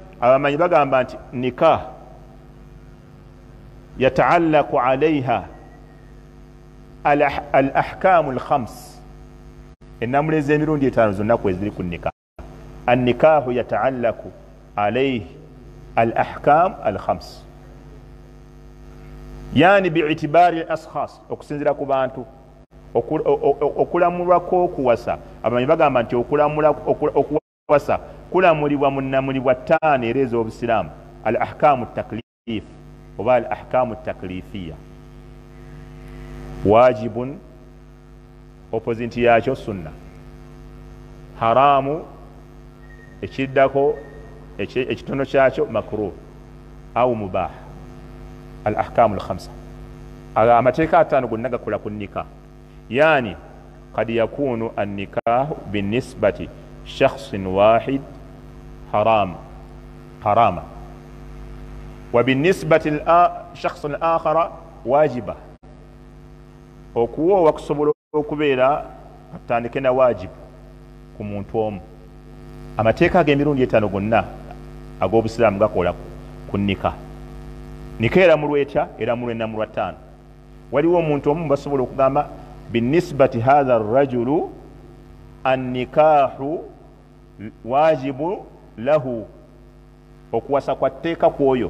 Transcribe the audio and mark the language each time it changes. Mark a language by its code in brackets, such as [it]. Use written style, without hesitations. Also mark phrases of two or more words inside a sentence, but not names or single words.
[lg] abamanyi bagamba nti [ar] نكاح يتعلق عليها الأحكام الخمس [lg] enamuleze emirundi etaano zonna kweziri ku nikah. [ar] النكاح يتعلق عليه الأحكام الخمس يعني باعتبار الأشخاص [lg] okusinzira ku bantu okulamulwako okuwasa. Abamanyi bagamba nti okuwasa kulamulibwa munnamulibwa ttaano era ez'obusiraamu [ar] الأحكام تكليف [lg] oba [ar] الأحكام تكليفية. [lg] Wajibun opposite yakyo sunna, haramu ekiddako ekitono kyakyo [ar] مكروه أو مباح. الأحكام الخمسة [lg] amateeka ataano gonna gakola ku nikah. [ar] يعني قد يكون النكاح بنسبة شخص واحد حراما وبنسبة شخص آخر واجبا. [lg] Okuwoowa kusobola okubeera atandike na wajibu ku muntu omu. Amateeka ag'emirundi etaano gonna ag'obusiraamu gakola ku nikah. Nikah eramulwa etya? Eramulwa enamulwa ttaano. Waliwo omuntu omu basobola okugamba [ar] بالنسبة هذا الرجل النكاح واجب له, [lg] okuwasa kwa tteeka kwoyo.